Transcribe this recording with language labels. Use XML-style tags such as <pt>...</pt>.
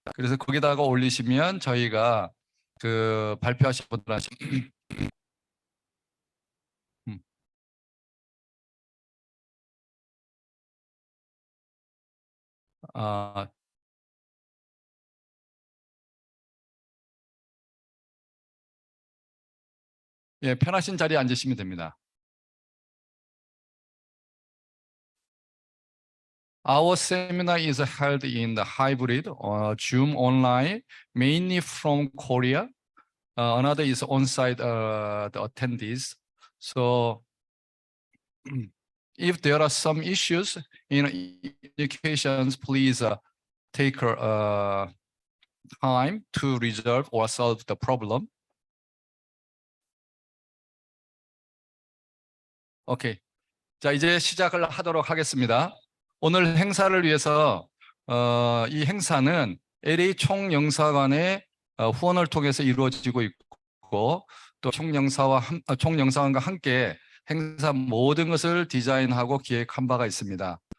<ko>그래서 거기다가 올리시면 저희가 그 발표하신 분들한테 예, 편하신 자리에 앉으시면 됩니다.</ko> <en>Our seminar is held in the hybrid Zoom online, mainly from Korea. Another is on-site the attendees. So if there are some issues in communications, please take time to resolve or solve the problem.</en> <ko>오케이. 자, 이제 시작을 하도록 하겠습니다. 오늘 행사를 위해서 이 행사는 LA 총영사관의 후원을 통해서 이루어지고 있고 또 총영사관과 함께 행사 모든 것을 디자인하고 기획한 바가 있습니다.</ko>